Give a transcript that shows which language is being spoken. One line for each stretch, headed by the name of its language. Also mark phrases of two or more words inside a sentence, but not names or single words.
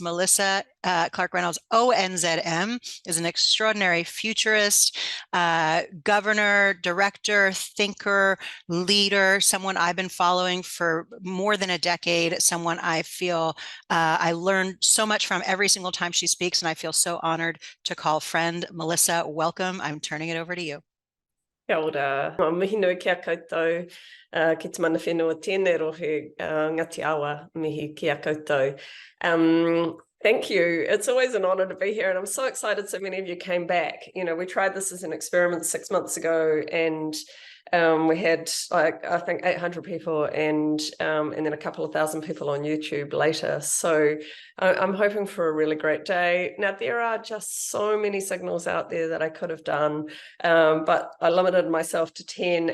English: Melissa Clark-Reynolds ONZM is an extraordinary futurist, governor, director, thinker, leader, someone I've been following for more than a decade, someone I feel I learn so much from every single time she speaks, and I feel so honored to call friend. Melissa, welcome. I'm turning it over to you.
Māori: Kia ora, mihi nui kia koutou, ki te mana whenua tēnei rohe, ngati awa mihi kia koutou.
English: Thank you. It's always an honor to be here, and I'm so excited so many of you came back. You know, we tried this as an experiment 6 months ago, and we had like I think 800 people and then a couple of thousand people on YouTube later. So I'm hoping for a really great day. Now there are just so many signals out there that I could have done, but I limited myself to 10.